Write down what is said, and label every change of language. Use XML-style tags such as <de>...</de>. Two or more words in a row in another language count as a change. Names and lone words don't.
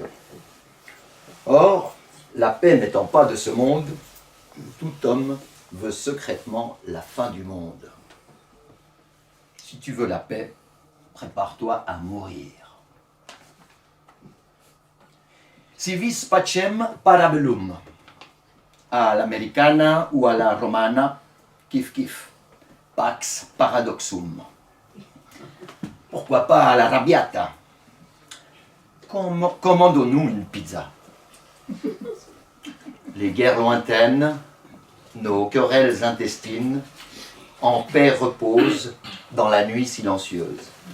<fr>Or, la paix n'étant pas de ce monde, tout homme veut secrètement la fin du monde. Si tu veux la paix, prépare-toi à mourir.</fr> <la>Si vis pacem parabellum,</la> <fr>à l'americana ou à la romana, kif kif,</fr> <la>pax paradoxum.</la> <fr>Pourquoi pas à la rabiata? Commandons-nous une pizza. Les guerres lointaines, nos querelles intestines, en paix reposent dans la nuit silencieuse.</fr>